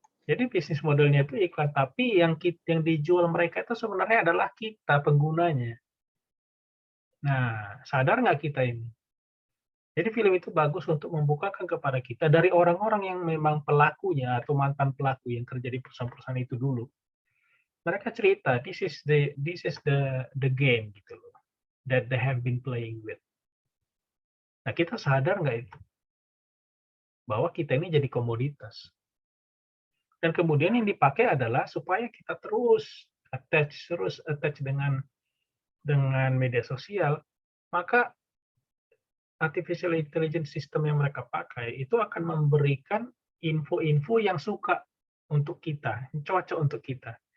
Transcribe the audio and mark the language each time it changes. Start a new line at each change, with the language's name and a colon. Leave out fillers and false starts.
Indonesian: Jadi bisnis modelnya itu iklan, tapi yang dijual mereka itu sebenarnya adalah kita penggunanya. Nah, sadar nggak kita ini? Jadi film itu bagus untuk membukakan kepada kita dari orang-orang yang memang pelakunya atau mantan pelaku yang kerja di perusahaan-perusahaan itu dulu. Mereka cerita,
English: this is the game
Indonesian: gitu loh,
English: that they have been playing with.
Indonesian: Nah, kita sadar nggak itu? Bahwa kita ini jadi komoditas. Dan kemudian yang dipakai adalah supaya kita terus attach dengan media sosial, maka artificial intelligence system yang mereka pakai itu akan memberikan info-info yang suka untuk kita, cocok untuk kita.